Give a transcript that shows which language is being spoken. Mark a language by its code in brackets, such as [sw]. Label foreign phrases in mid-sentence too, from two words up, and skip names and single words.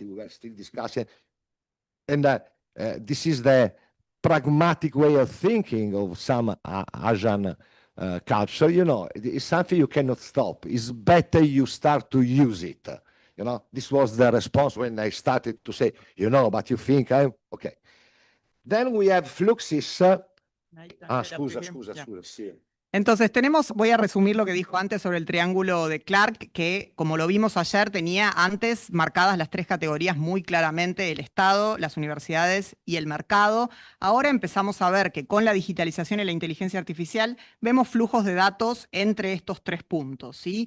[en] We were still discussing, and this is the pragmatic way of thinking of some Asian culture. You know, it's something you cannot stop. It's better you start to use it. You know, this was the response when I started to say, you know, but you think I'm okay. Then we have fluxes. [it] Scusa, sì. [es] Entonces voy a resumir lo que dijo antes sobre el triángulo de Clark, que como lo vimos ayer tenía antes marcadas las 3 categorías muy claramente: el Estado, las universidades y el mercado. Ahora empezamos a ver que con la digitalización y la inteligencia artificial vemos flujos de datos entre estos 3 puntos, ¿sí?